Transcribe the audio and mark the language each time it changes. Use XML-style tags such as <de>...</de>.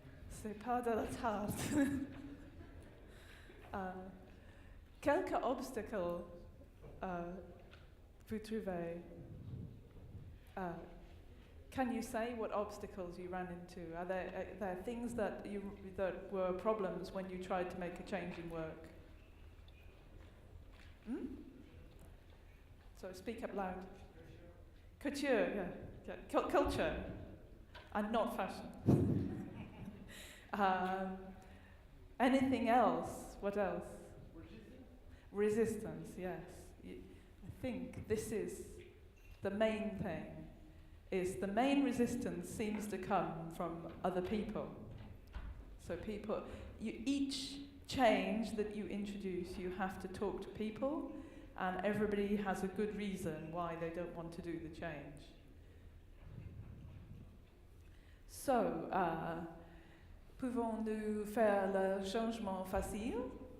<fr>C'est pas de la tarte. Quelques obstacles vous trouvez?</fr> <en>Can you say what obstacles you ran into? Are there things that were problems when you tried to make a change in work? So speak up loud. Couture, yeah. Culture, and not fashion. Anything else? What else? Resistance, yes. I think this is the main thing. The main resistance seems to come from other people. So each change that you introduce, you have to talk to people, and everybody has a good reason why they don't want to do the change.</en> <fr>So, pouvons-nous faire le changement facile?</fr>